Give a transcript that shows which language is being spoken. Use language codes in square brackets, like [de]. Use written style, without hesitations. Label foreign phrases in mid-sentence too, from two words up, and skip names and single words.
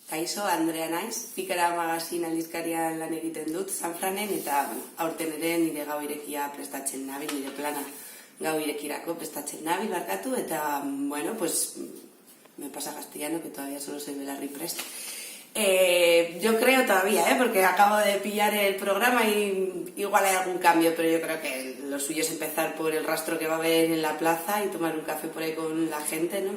[eu] Kaixo, Andrea naiz, Pikara magazine aldizkarian lan egiten dut, Sanfranen, eta aurten ere nire gau irekia prestatzen nabil, nire plana gau irekirako prestatzen nabil, barkatu, eta, bueno, [es] pues, me pasa castellano, que todavía solo soy Belarri Prest. Yo creo todavía, porque acabo de pillar el programa y igual hay algún cambio, pero yo creo que lo suyo es empezar por el rastro que va a haber en la plaza y tomar un café por ahí con la gente, ¿no?